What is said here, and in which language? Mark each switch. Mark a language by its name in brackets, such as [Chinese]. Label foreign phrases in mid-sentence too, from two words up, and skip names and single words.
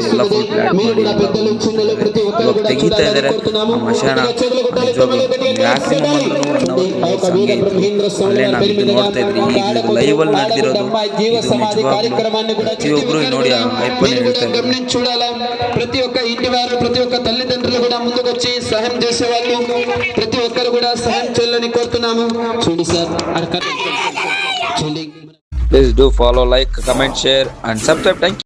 [Kannada] ಎಲ್ಲ [English] full plot [Kannada] ಮಾಡಿ ಇವಾಗ ತೆಗಿತಾ ಇದ್ದಾರೆ ಆ ಮಶಾನ. ನಿಜವಾಗ್ಲೂ ಮ್ಯಾಕ್ಸಿಮಮ್ ಅಲ್ಲೇ ನಾವು ನೋಡ್ತಾ ಇದ್ರಿ. ಈಗ ಲೈವಲ್ಲಿ ನಡೆದಿರೋದು ಪ್ರತಿಯೊಬ್ಬರು ನೋಡಿ ಆ ಹೈಪನ್ನು ಹೇಳ್ತಾ ಇದ್ದಾರೆ. [Telugu] ప్రతి ఒక్క ఇంటి వారు, ప్రతి ఒక్క తల్లిదండ్రులు కూడా ముందుకు వచ్చి సహాయం చేసేవాళ్ళు, ప్రతి ఒక్కరు కూడా సహాయం చేయాలని కోరుతున్నాము. చూడండి సార్, చూడండి. [English] Please do follow, like, comment, share and subscribe. Thank you.